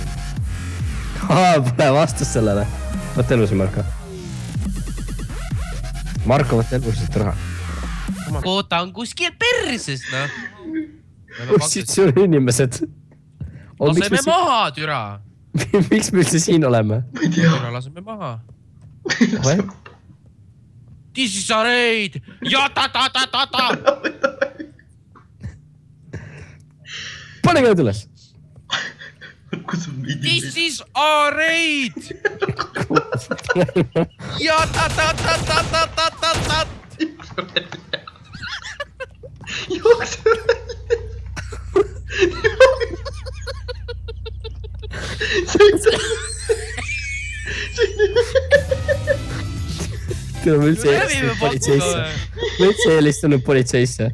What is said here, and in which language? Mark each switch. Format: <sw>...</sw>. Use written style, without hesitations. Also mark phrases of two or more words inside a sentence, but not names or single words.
<et>Pole vastus sellele. Võtta elusi, Marko. Marko, võtta elusid raha. Koota on kuskil perses, noh. Kus siit sul inimesed? Laseme maha, türa. Miks me üldse siin oleme? Türa, laseme maha.</et> <en>This is a raid. Ja-ta-ta-ta-ta-ta.</en> <et>Pane käed üles.</et> <en>This is a raid. Ja-ta-ta-ta-ta-ta-ta-ta.</en> <et>Jookse Tere, ma üldse eelistanud politseisse.</et>